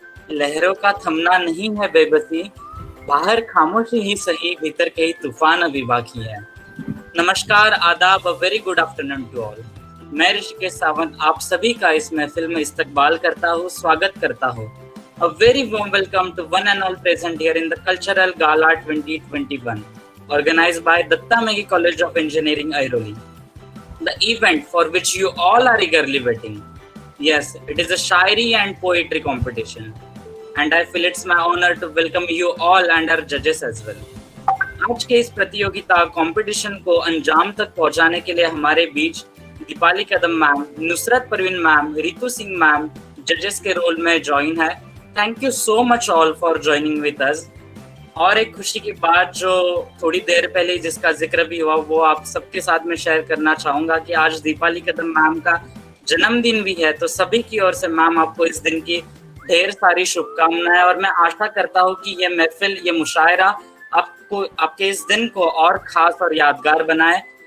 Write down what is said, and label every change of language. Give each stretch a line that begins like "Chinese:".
Hindi: लहरों का थमना नहीं है बेबसी। बाहर खामोशी ही सही भीतर कई तूफान अभी बाकी है। नमस्कार, आदाब,
English: A very good afternoon to all.
Hindi: मैं ऋषिकेश सावंत आप सभी का इस महफिल में इस्तकबाल करता हूँ, स्वागत करता हूँ।
English: A very warm welcome to one and all present here in the Cultural Gala 2021, organized by Datta Megi College of Engineering, Airoli. The event for which you all are eagerly waiting. Yes, it is a Shairi and Poetry competition. And I feel it's my honor to welcome you all and our judges as well.
Hindi: आज के इस प्रतियोगिता competition को अंजाम तक पहुंचाने के लिए हमारे बीच दीपाली कदम ma'am, Nusrat Parveen ma'am, Ritu Singh ma'am जजेस के रोल में ज्वाइन है।
English: Thank you so much all for joining with us.
Hindi: और एक खुशी की बात जो थोड़ी देर पहले जिसका जिक्र भी हुआ वो आप सबके साथ में शेयर करना चाहूंगा कि आज दीपाली कदम मैम का जन्मदिन भी है। तो सभी की ओर से मैम आपको इस दिन की ढेर सारी शुभकामनाएं और मैं आशा करता हूँ कि ये महफिल, ये मुशायरा आपको आपके इस दिन को और खास और यादगार बनाए।